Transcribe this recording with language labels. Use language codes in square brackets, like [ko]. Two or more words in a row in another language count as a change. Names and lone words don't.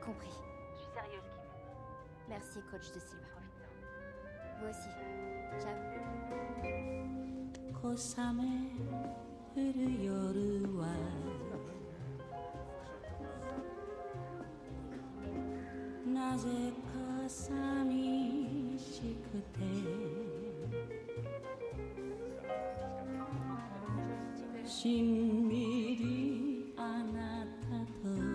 [fr] Compris. Je suis sérieuse, Kim. Merci, coach de Silva. Profite-en. Vous aussi. Ciao. [ja] 小雨降る夜はなぜか寂しくてしんみりあなたと